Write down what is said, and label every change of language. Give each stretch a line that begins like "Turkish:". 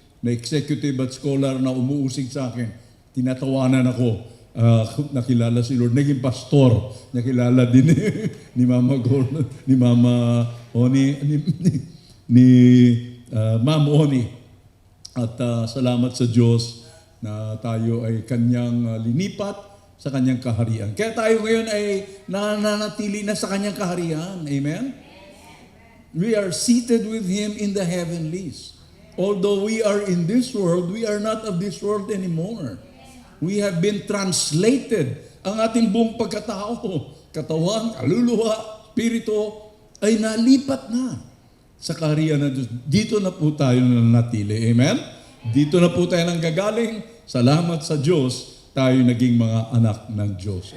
Filipino: na executive at scholar na umuusig sa akin, tinatawanan ako, nakilala si Lord, naging pastor, nakilala din ni Mama Gordon, ni Mama Oni, ni Ma'am Oni. At salamat sa Diyos na tayo ay kanyang linipat sa kanyang kaharian. Kaya tayo ngayon ay nananatili na sa kanyang kaharian. Amen?
English: We are seated with Him in the heavenlies. Although we are in this world, we are not of this world anymore. We have been translated.
Filipino: Ang ating buong pagkatao, katawan, kaluluwa, spirito, ay nalipat na. sa kaharian ng Diyos. Dito na po tayo nanatili. Amen? Dito na po tayo nanggagaling. Salamat sa Diyos, tayo naging mga anak ng Diyos.